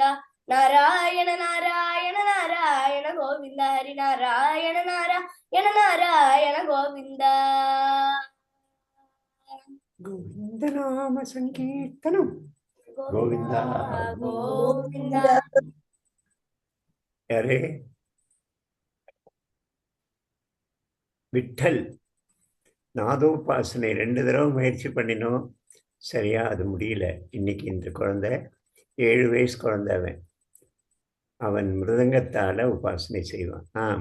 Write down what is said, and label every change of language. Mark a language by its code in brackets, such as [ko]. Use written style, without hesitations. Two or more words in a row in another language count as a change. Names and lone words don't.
[sa] ನಾರಾಯಣ ನಾರಾಯಣ ನಾರಾಯಣ ಗೋವಿಂದ ಹರಿ ನಾರಾಯಣ ನಾರಾಯಣ ನಾರಾಯಣ ಗೋವಿಂದ. ಗೋವಿಂದ ನಾಮ ಸಂಕೀರ್ತನಂ ಗೋವಿಂದ ಗೋವಿಂದ. [ta] யாரே? விட்டல் நாதோபாசனை 2 தடவை முயற்சி பண்ணினோம், சரியா அது முடியல. இன்னைக்கு இந்த குழந்தை 7 வயசு குழந்தை, அவன் மிருதங்கத்தால உபாசனை செய்வான்.